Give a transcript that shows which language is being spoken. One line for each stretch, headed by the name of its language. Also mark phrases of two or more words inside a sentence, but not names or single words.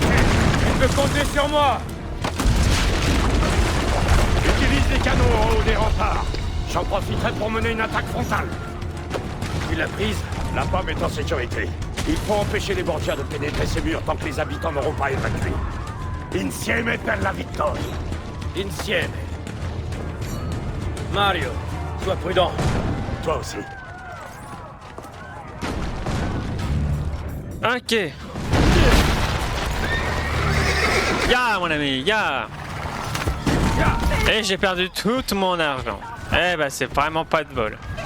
French: Tu peux compter sur moi. Utilise les canons en haut des remparts. J'en profiterai pour mener une attaque frontale. Tu l'as prise? La pomme est en sécurité. Il faut empêcher les Borgia de pénétrer ces murs tant que les habitants n'auront pas évacué.
Italian: Insieme per la vittoria. Insieme. Mario,
French: sois prudent. Toi aussi. Ok. Ya, mon ami, ya. Et j'ai perdu tout mon argent. Eh ben, c'est vraiment pas de bol.